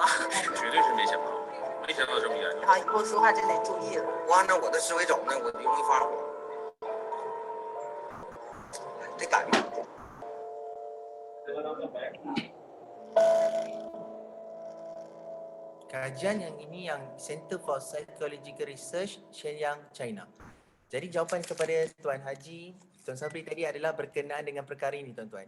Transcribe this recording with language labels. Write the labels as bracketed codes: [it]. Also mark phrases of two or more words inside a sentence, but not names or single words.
[zh] 绝对是没想到，没想到这么严重。然后以后说话真得注意了。我按照我的思维走呢，我就容易发火。得改变。 [ms] Kajian yang ini yang Center for Psychological Research Shenyang, China. Jadi jawapan kepada Tuan Haji, Tuan Sabri tadi adalah berkenaan dengan perkara ini tuan-tuan.